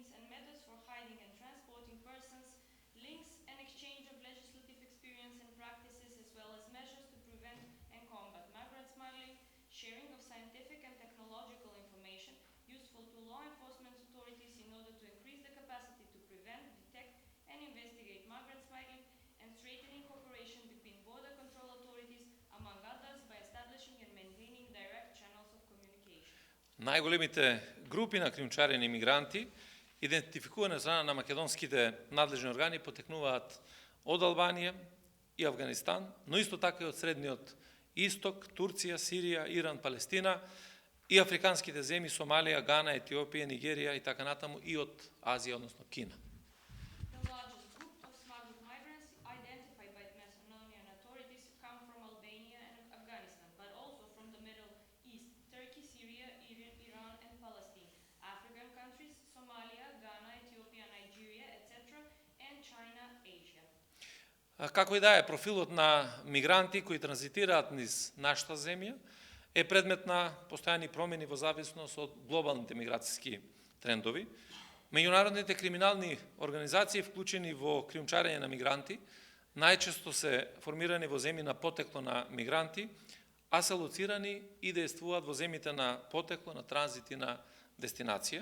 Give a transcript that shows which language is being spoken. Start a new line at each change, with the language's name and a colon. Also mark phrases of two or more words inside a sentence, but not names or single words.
English: and methods for hiding and transporting persons, links and exchange of legislative experience and practices as well as measures to prevent and combat migrant smuggling, sharing of scientific and technological information useful to law enforcement authorities in order to increase the capacity to prevent, detect and investigate migrant smuggling, and strengthening cooperation between border control authorities, among others, by establishing and maintaining direct channels of communication.
Macedonian: Најголемите групи на кријумчарени мигранти, идентификувани од страна на македонските надлежни органи, потекнуваат од Албанија и Авганистан, но исто така и од Средниот Исток, Турција, Сирија, Иран, Палестина и африканските земји Сомалија, Гана, Етиопија, Нигерија и така натаму и од Азија, односно Кина.
English: The largest group of smuggled migrants identified by the Macedonian authorities come from Albania and Afghanistan, but also from the Middle East, Turkey, Syria, Iran and Palestine, African countries, Somalia, Ghana, Ethiopia, Nigeria, etc., and China, Asia.
Macedonian: Како и да е, профилот на мигранти кои транзитираат низ нашата земја е предмет на постојани промени во зависност од глобалните миграцијски трендови. Меѓународните криминални организации вклучени во кријумчарење на мигранти најчесто се формирани во земји на потекло на мигранти, а се лоцирани и действуваат во земјите на потекло, на транзит и на дестинација.